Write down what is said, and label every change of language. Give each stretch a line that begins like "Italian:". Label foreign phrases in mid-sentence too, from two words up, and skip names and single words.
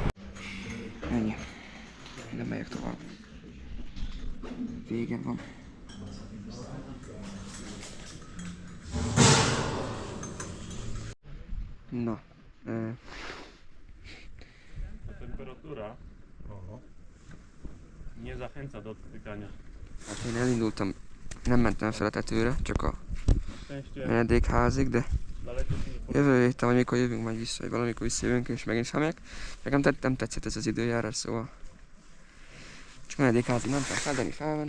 Hungarian: Ennyi. Nem megyek tovább. Vége van. Na.
Polish: Ta temperatura nie zachęca do dotykania.
Hungarian: Hát én elindultam, nem mentem fel a tetőre, csak a
Polish: Szczęście
Hungarian: menedékházig, de
Polish: daleko się nie po...
Hungarian: jövő héten, vagy mikor jövünk majd vissza, vagy valamikor visszajövünk és megint semmiek. Nekem nem tetszett ez az időjárás, szóval csak menedékházig mentem fel, Dani felment.